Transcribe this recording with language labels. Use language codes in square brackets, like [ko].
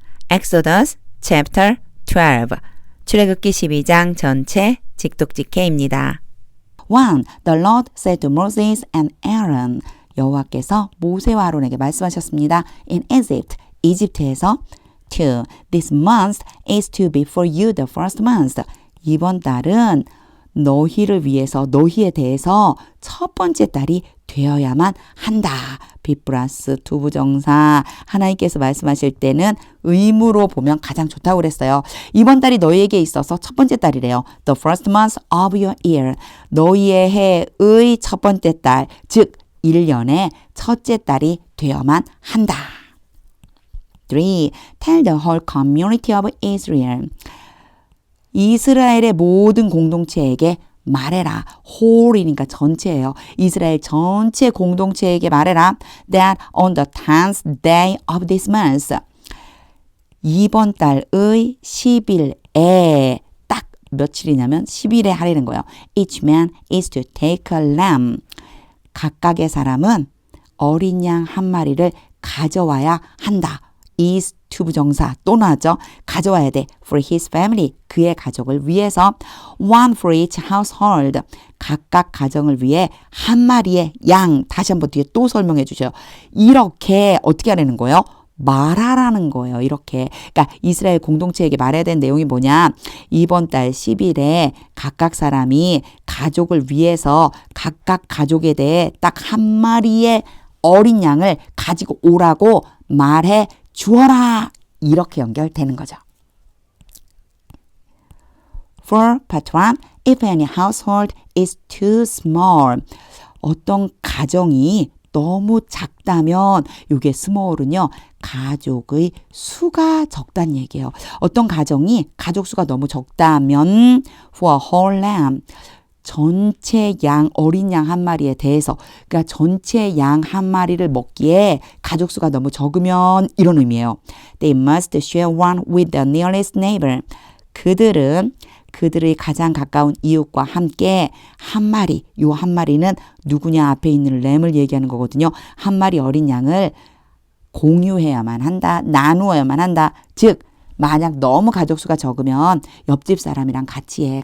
[en] Exodus chapter 12 [ko] 출애굽기 12장 전체 직독직해입니다. 1. [en] The Lord said to Moses and Aaron [ko] 여호와께서 모세와 아론에게 말씀하셨습니다. [en] In Egypt, [ko] 이집트에서 [en] 2. This month is to be for you the first month. [ko] 이번 달은 너희를 위해서 너희에 대해서 첫 번째 달이 되어야만 한다. be 플러스 투부정사 하나님께서 말씀하실 때는 의무로 보면 가장 좋다고 그랬어요. 이번 달이 너희에게 있어서 첫 번째 달이래요. [en] The first month of your year. [ko] 너희의 해의 첫 번째 달, 즉 1년의 첫째 달이 되어야만 한다. 3. [en] Tell the whole community of Israel. [ko] 이스라엘의 모든 공동체에게 말해라. whole이니까 전체예요. 이스라엘 전체 공동체에게 말해라. [en] That on the 10th day of this month. [ko] 이번 달의 10일에 딱 며칠이냐면 10일에 하라는 거예요. [en] Each man is to take a lamb. [ko] 각각의 사람은 어린 양 한 마리를 가져와야 한다. is 투부정사 또 나왔죠. 가져와야 돼. [en] For his family. [ko] 그의 가족을 위해서. [en] One for each household. [ko] 각각 가정을 위해 한 마리의 양. 다시 한번 뒤에 또 설명해 주셔요. 이렇게 어떻게 하라는 거예요? 말하라는 거예요. 이렇게. 그러니까 이스라엘 공동체에게 말해야 되는 내용이 뭐냐. 이번 달 10일에 각각 사람이 가족을 위해서 각각 가족에 대해 딱 한 마리의 어린 양을 가지고 오라고 말해 주어라. 이렇게 연결되는 거죠. [en] For part 1, if any household is too small. [ko] 어떤 가정이 너무 작다면 이게 small은요. 가족의 수가 적다는 얘기예요. 어떤 가정이 가족 수가 너무 적다면 [en] for a whole lamb. [ko] 전체 양, 어린 양 한 마리에 대해서 그러니까 전체 양 한 마리를 먹기에 가족 수가 너무 적으면 이런 의미예요. [en] They must share one with the nearest neighbor. [ko] 그들은 그들의 가장 가까운 이웃과 함께 한 마리, 요 한 마리는 누구냐 앞에 있는 램을 얘기하는 거거든요. 한 마리 어린 양을 공유해야만 한다. 나누어야만 한다. 즉 만약 너무 가족 수가 적으면 옆집 사람이랑 같이 해.